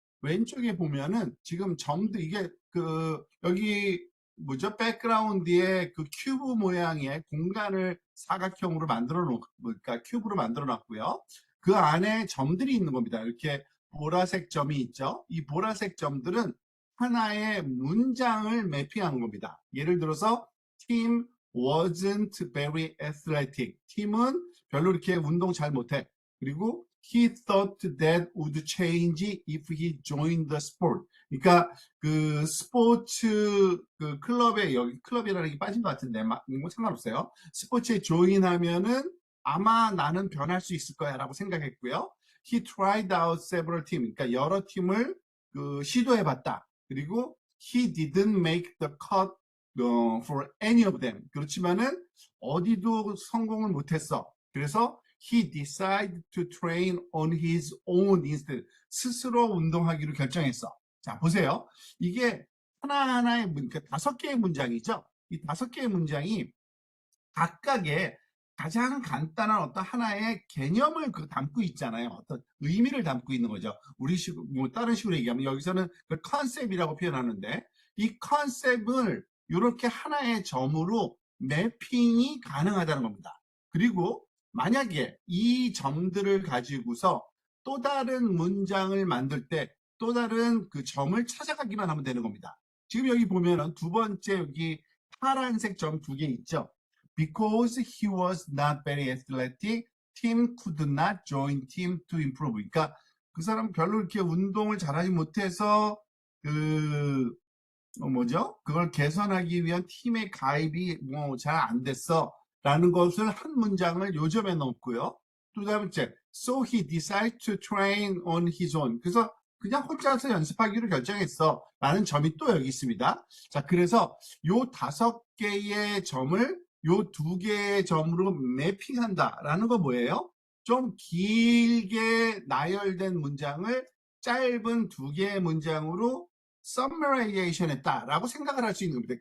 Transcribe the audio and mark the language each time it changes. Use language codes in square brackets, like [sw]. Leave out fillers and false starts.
[ko] 왼쪽에 보면은 지금 점도 이게 그 여기 뭐죠? 백그라운드에 그 큐브 모양의 공간을 사각형으로 만들어 놓, 그러니까 큐브로 만들어 놨고요. 그 안에 점들이 있는 겁니다. 이렇게 보라색 점이 있죠. 이 보라색 점들은 하나의 문장을 매핑한 겁니다. [en] 예를 들어서 Tim wasn't very athletic. [ko] 팀은 별로 이렇게 운동 잘 못해. 그리고 [en] he thought that would change if he joined the sport. [ko] 그러니까 그 스포츠 그 클럽에 여기 클럽이라는 게 빠진 것 같은데 뭐 상관없어요. 스포츠에 조인하면은 아마 나는 변할 수 있을 거야라고 생각했고요. [en] He tried out several teams. [ko] 그러니까 여러 팀을 그 시도해봤다. 그리고 [en] he didn't make the cut for any of them. [ko] 그렇지만은 어디도 성공을 못했어. 그래서 [en] he decided to train on his own instead. [ko] 스스로 운동하기로 결정했어. 자, 보세요. 이게 하나하나의 그러니까 5개의 문장이죠. 이 5개의 문장이 각각의 가장 간단한 어떤 하나의 개념을 담고 있잖아요. 어떤 의미를 담고 있는 거죠. 뭐 다른 식으로 얘기하면 여기서는 그 컨셉이라고 표현하는데 이 컨셉을 이렇게 하나의 점으로 매핑이 가능하다는 겁니다. 그리고 만약에 이 점들을 가지고서 또 다른 문장을 만들 때 또 다른 그 점을 찾아가기만 하면 되는 겁니다. 지금 여기 보면은 두 번째 여기 파란색 점 2개 있죠. [en] Because he was not very athletic, Tim could not join Tim to improve. [ko] 그러니까 그 사람 별로 이렇게 운동을 잘하지 못해서 그 뭐죠? 그걸 개선하기 위한 팀의 가입이 뭐 잘 안 됐어. 라는 것을 한 문장을 요점에 넣고요. 또 다음째, [en] so he decided to train on his own. [ko] 그래서 그냥 혼자서 연습하기로 결정했어. 라는 점이 또 여기 있습니다. 자, 그래서 요 5개의 점을 요 2개의 점으로 매핑한다. 라는 거 뭐예요? 좀 길게 나열된 문장을 짧은 2개의 문장으로 summarization 했다라고 생각을 할 수 있는 겁니다.